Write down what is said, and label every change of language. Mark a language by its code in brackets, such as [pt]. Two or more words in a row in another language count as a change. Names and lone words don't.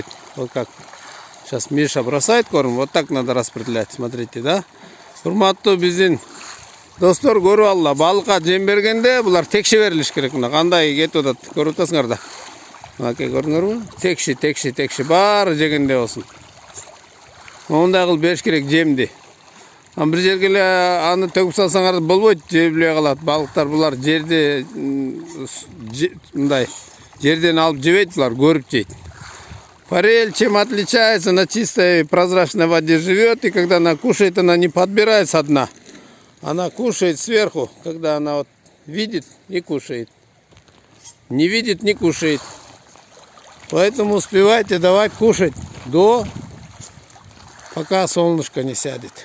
[ru] Вот как сейчас Миша бросает корм, вот так надо распределять. Смотрите, да? [ky] Урматтуу биздин достор, көрүп алла. Балыкка жем бергенде булар текше берилиш керек. Мына кандай кетип атат, көрүп атасыңар да. Мынакей көрдүңөрбү? Текши баары жегенде болсун. Ондай кылып бериш керек жемди. Бир жерге эле аны төгүп салсаңар болбойт, жебиле калат. Балыктар булар жерде мындай жерден алып жебейт, булар көрүп жейт. [ru] Форель чем отличается? На чистой прозрачной воде живет, и когда она кушает, она не подбирает со дна. Она кушает сверху, когда она вот видит и кушает. Не видит, не кушает. Поэтому успевайте давать кушать пока солнышко не сядет.